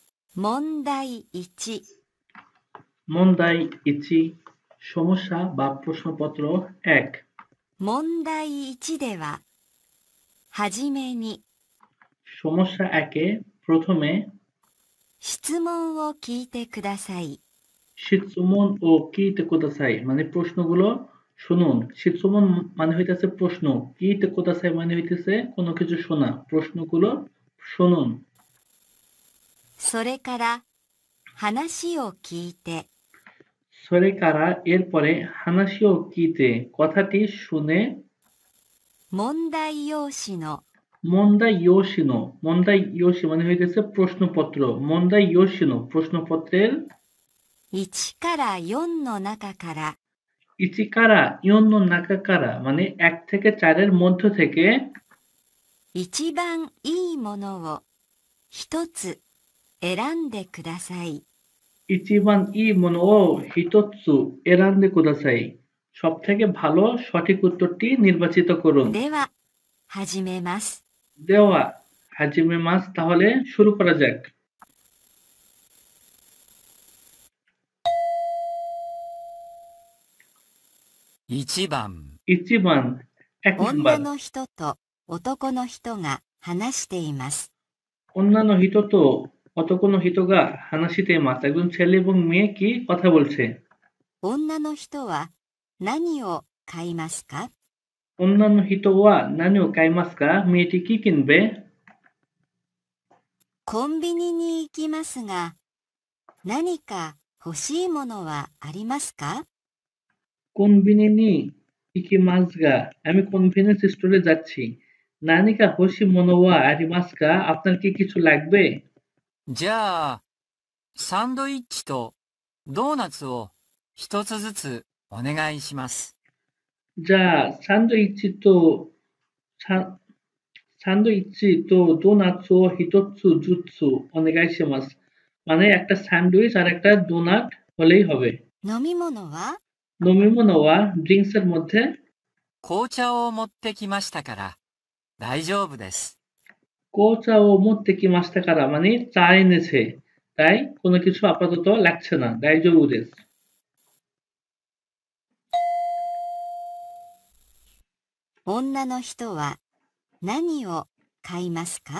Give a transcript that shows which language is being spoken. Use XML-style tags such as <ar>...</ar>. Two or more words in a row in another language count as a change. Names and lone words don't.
<ja>問題1、</ja> <bn>問題 1、সমস্যা বা প্রশ্নপত্র 1。</bn> <ja>問題1では、はじめに、</ja> <bn>সমস্যা 1-এ প্রথমে</bn> <ja>質問を聞いてください。質問を聞いてください</ja> <bn>মানে প্রশ্নগুলো শুনুন। শিৎসুমন মানে হইতেছে প্রশ্ন,</bn> <ja>聞いてください</ja> <bn>মানে হইতেছে কোনো কিছু শোনা। প্রশ্নগুলো শুনুন।</bn> <ja>それから、話を聞いて、それから</ja> <bn>এরপরে</bn> <ja>話を聞いて</ja> <bn>কথাটি শুনে</bn> <ja>問題用紙の問題用紙の問題用紙</ja> <bn>মানে হইতেছে প্রশ্নপত্র।</bn> <ja>問題用紙の</ja> <bn>প্রশ্নপত্রের</bn> <ja>1 から4の中から、 1から4の中から</ja> <bn>মানে 1 থেকে 4 এর মধ্য থেকে</bn> <ja>一番いいものを一つ選んでください。一番いいものを一つ選んでください</ja> <bn>সব থেকে ভালো সঠিক উত্তরটি নির্বাচিত করুন।</bn> <ja>では、始めます。では始めます</ja> <bn>তাহলে শুরু করা যাক।</bn> <ja>1番、</ja> <bn>ইচিবান 1 নাম্বার</bn> <ja>女の人と男の人が話しています。女の人と男の人が話しています</ja> <bn>একজন ছেলে এবং মেয়ে কি কথা বলছে।</bn> <ja>女の人は何を買いますか？女の人は何を買いますか</ja> <bn>মেয়েটি কি কিনবে।</bn> <ja>コンビニに行きますが、何か欲しいものはありますか？コンビニに行きますが</ja> <bn>আমি</bn> <en>convenience store</en> <bn>যাচ্ছি।</bn> <ja>何か欲しいものはありますか</ja> <bn>আপনার কি কিছু লাগবে।</bn> <ja>じゃあ、サンドイッチとドーナツを一つずつお願いします。じゃあサンドイッチとサ-サンドイッチとドーナツ一つずつお願いします</ja> <bn>মানে একটা স্যান্ডউইচ আর একটা ডোনাট হলেই হবে।</bn> <ja>飲み物は？</ja> <bn>নমিমোনোয়া ড্রিঙ্কস এর মধ্যে</bn> <ja>紅茶を持ってきましたから大丈夫です。紅茶を持ってきましたから</ja> <bn>মানে চা এনেছে, তাই কোনো কিছু আপাতত লাগছে না।</bn> <ja>大丈夫です. 女の人は何を買いますか？</ja>